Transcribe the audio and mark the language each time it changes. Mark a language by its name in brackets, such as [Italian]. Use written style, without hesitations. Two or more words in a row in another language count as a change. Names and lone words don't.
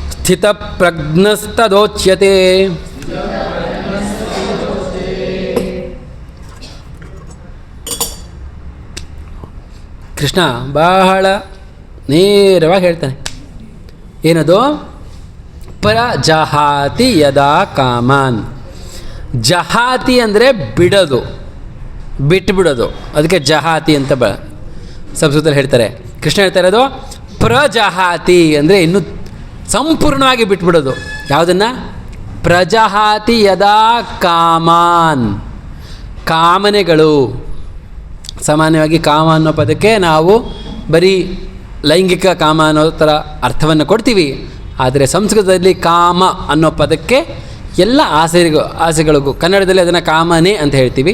[Kannada] ಸ್ಥಿತಪ್ರಜ್ಞಸ್ತದೋಚ್ಯತೆ. ಕೃಷ್ಣ ಬಹಳ ನೇರವಾಗಿ ಹೇಳ್ತಾನೆ. [Sanskrit] ಏನದು? ಪ್ರಜಹಾತಿ ಯದಾ ಕಾಮಾನ್. [Kannada] ಜಹಾತಿ ಅಂದರೆ ಬಿಡೋದು, ಬಿಟ್ಟುಬಿಡೋದು. ಅದಕ್ಕೆ ಜಹಾತಿ ಅಂತ ಸಂಸ್ಕೃತದಲ್ಲಿ ಹೇಳ್ತಾರೆ. ಕೃಷ್ಣ ಹೇಳ್ತಾ ಇರೋದು ಪ್ರಜಹಾತಿ ಅಂದರೆ ಇನ್ನೂ ಸಂಪೂರ್ಣವಾಗಿ ಬಿಟ್ಬಿಡೋದು. [Sanskrit] ಯಾವುದನ್ನು? ಪ್ರಜಹಾತಿ ಯದಾ ಕಾಮಾನ್. [Kannada] ಕಾಮನೆಗಳು. ಸಾಮಾನ್ಯವಾಗಿ ಕಾಮ ಅನ್ನೋ ಪದಕ್ಕೆ ನಾವು ಬರೀ ಲೈಂಗಿಕ ಕಾಮ ಅನ್ನೋ ಥರ ಅರ್ಥವನ್ನು ಕೊಡ್ತೀವಿ. ಆದರೆ ಸಂಸ್ಕೃತದಲ್ಲಿ ಕಾಮ ಅನ್ನೋ ಪದಕ್ಕೆ ಎಲ್ಲ ಆಸೆಗಳಿಗೂ, ಕನ್ನಡದಲ್ಲಿ ಅದನ್ನು ಕಾಮನೆ ಅಂತ ಹೇಳ್ತೀವಿ.